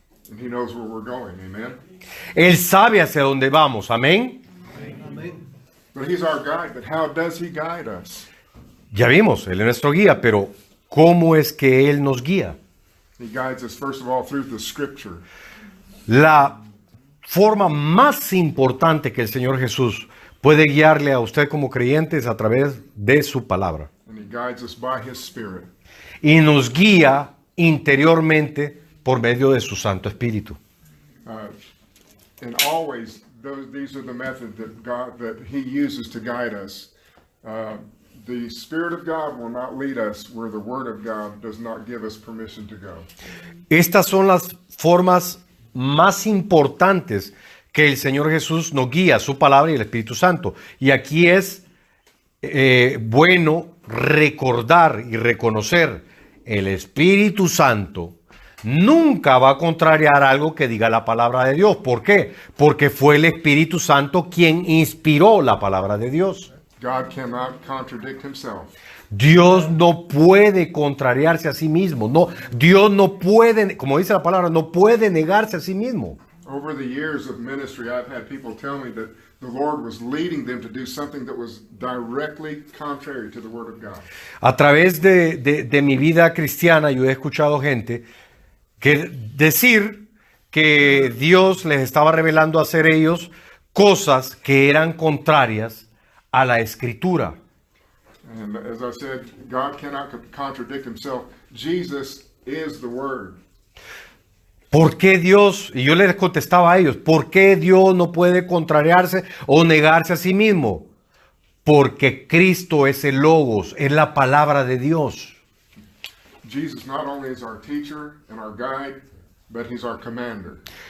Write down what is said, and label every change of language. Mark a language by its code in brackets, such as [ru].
[en] And he knows where we're going, amen? [es] Él sabe hacia dónde vamos, amén. [en] But he's our guide, but how does he guide us? [es] Ya vimos, Él es nuestro guía, pero ¿cómo es que Él nos guía? [en] He guides us, first of all, through the Scripture. [es] La forma más importante que el Señor Jesús puede guiarle a usted como creyente es a través de su palabra. [en] And he guides us by his Spirit. [es] Y nos guía interiormente por medio de su Santo Espíritu. [en] And always, these are the methods that He uses to guide us. The Spirit of God will not lead us where the Word of God does not give us permission to go. [es] Estas son las formas más importantes que el Señor Jesús nos guía, su palabra y el Espíritu Santo. Y aquí es bueno recordar y reconocer: el Espíritu Santo nunca va a contrariar algo que diga la palabra de Dios. ¿Por qué? Porque fue el Espíritu Santo quien inspiró la palabra de Dios. [en] God cannot contradict Himself. [es] Dios no puede contrariarse a sí mismo. No, Dios no puede, como dice la palabra, no puede negarse a sí mismo. [en] Over the years of ministry, I've had people tell me that the Lord was leading them to do something that was directly contrary to the Word of God. [es] A través de mi vida cristiana, yo he escuchado gente que decir que Dios les estaba revelando a hacer ellos cosas que eran contrarias a la Escritura. [en] And as I said, God cannot contradict Himself. Jesus is the Word. [es] ¿Por qué Dios? Y yo les contestaba a ellos, ¿por qué Dios no puede contrariarse o negarse a sí mismo? Porque Cristo es el Logos, es la palabra de Dios. [en] Jesus not only is our teacher and our guide, but He's our commander.